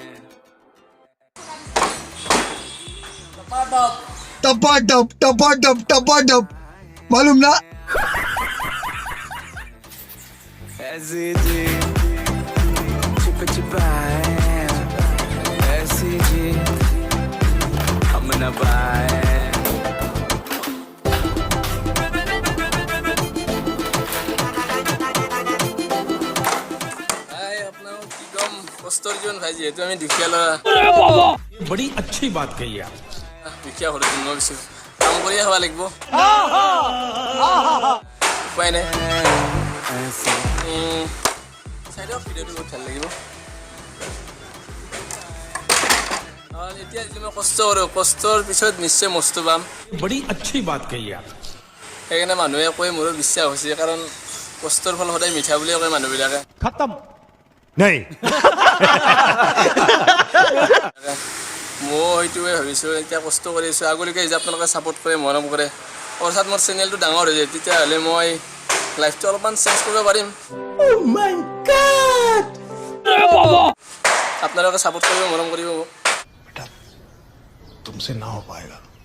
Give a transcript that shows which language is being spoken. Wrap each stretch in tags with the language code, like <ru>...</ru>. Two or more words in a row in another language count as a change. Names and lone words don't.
<hi>टपा मालूम ना। ऐसी जी छिप छिपाए, ऐसी जी हम न पाए।</hi> <as>আপোনাৰ কি ক'ম, কষ্টৰ জীৱন ভাই, যিহেতু আমি দুখীয়া ল'ৰা,</as> <hi>बड़ी अच्छी बात कही आप।</hi> <as>দুখীয়া ঘৰত জন্ম পাইছোঁ, কাম কৰিয়ে খাব লাগিব, উপায় নাই। চাই দিয়ক, ভিডিঅ'টো বহুত ভাল লাগিব। এতিয়া যদি মই কষ্ট কৰোঁ, কষ্টৰ পিছত নিশ্চয় মস্ত পাম।</as> <hi>बड़ी अच्छी बात कही आप।</hi> <as>সেইকাৰণে মানুহে কয়, মোৰো বিশ্বাস হৈছে, কাৰণ কষ্টৰ ফল সদায় মিঠা বুলিয়ে কয় মানুহবিলাকে।</as> <hi>खत्म नहीं</hi> <as>মই সেইটোৱে ভাবিছোঁ, এতিয়া কষ্ট কৰি আছোঁ, আগলৈকে যদি আপোনালোকে ছাপোৰ্ট কৰে, মৰম কৰে, অৰ্থাৎ মোৰ চেনেলটো ডাঙৰ হৈ যায়, তেতিয়াহ'লে মই লাইফটো অলপমান চেঞ্জ কৰিব পাৰিম। আপোনালোকে ছাপোৰ্ট কৰিব, মৰম কৰিব।</as> <hi>तुमसे ना हो पाएगा।</hi>